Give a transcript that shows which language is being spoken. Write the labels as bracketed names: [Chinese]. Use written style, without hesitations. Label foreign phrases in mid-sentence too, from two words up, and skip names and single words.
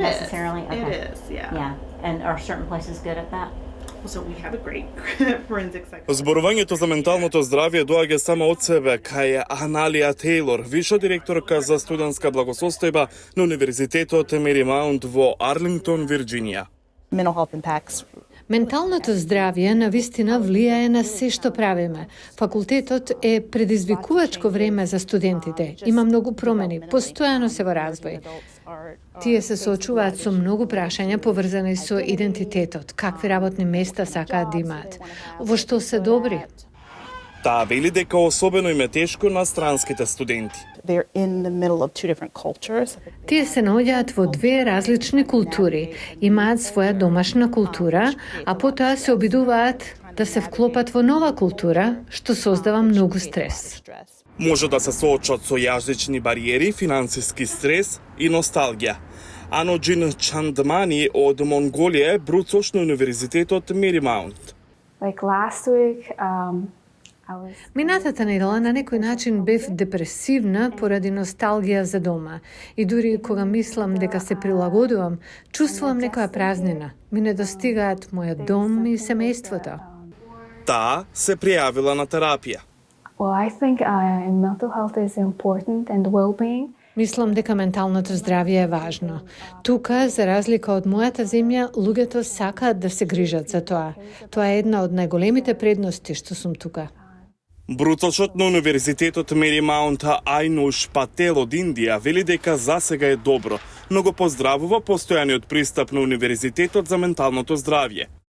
[English] necessarily? Okay. It is, yeah. Yeah. And are certain places good at that? So we have a great forensic psychologist. [Macedonian] Зборувањето за менталното здравје доаѓа само од себе кај Аналија Тейлор, виша директорка за студентска благосостојба на Универзитетот Меримаунт во Арлингтон, Вирџинија. [English] Mental health impacts. [Macedonian] Менталното здравје навистина влијае на се што правиме. Факултетот е предизвикувачко време за студентите. Има многу промени, постојано се во развој. Тие се соочуваат со многу прашања поврзани со идентитетот, какви работни места сакаат да имаат, во што се добри. Таа вели дека особено им е тешко на странските студенти. [English] They're in the middle of two different cultures. [Macedonian] Тие се наоѓаат во две различни култури, имаат своја домашна култура, а потоа се обидуваат да се вклопат во нова култура, што создава многу стрес. Може да се соочат со јазични бариери, финансиски стрес и носталгија. Аноджин Чандмани од Монголија е бруцош на Универзитетот Меримаунт. [English] Like last week, I was [Macedonian] Минатата недела на некој начин бев депресивна поради носталгија за дома. И дури кога мислам дека се прилагодувам, чувствувам некоја празнина. Ми недостигаат мојот дом и семејството. Таа се пријавила на терапија. [English] Well, I think mental health is important and well-being. [Macedonian] Мислам дека менталното здравје е важно. Тука, за разлика од мојата земја, луѓето сакаат да се грижат за тоа. Тоа е една од најголемите предности што сум тука. Бруцочот на Универзитетот Меримаунт Ајнуш Пател од Индија вели дека засега е добро, но го поздравува постојаниот пристап на Универзитетот за менталното здравје.